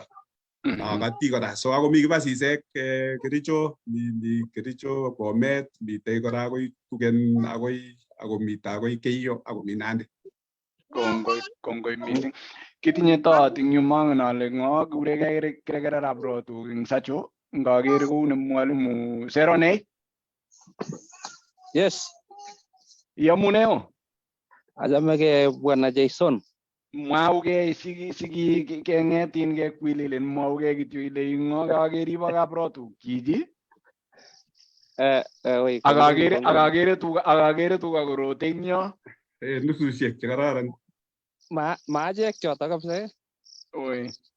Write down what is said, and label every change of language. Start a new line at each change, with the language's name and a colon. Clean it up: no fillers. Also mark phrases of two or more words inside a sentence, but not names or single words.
Kalenjin: Akati kora so ako mi kibasisiek Kericho, mi Kericho, Bomet, mitei kora akoi Tugen akomite akoi Keiyo akomi Nandi. Kongoi mising. Kitinye toot ing yu mangen ale ng'o kure kerekerab rotuk ing Sacho ngaker kouni mwalimu Seronei. Yes. Iamuneo? Achamegei Bwana Jason. Mwaugei siki keng'etin kekwililen mwaugei kityo ile ing'o kakeri bo kabrotuk chichi. Akakere tuga korote ing yo. Nususiek chekararan. Maachek choto kabisa. Oi.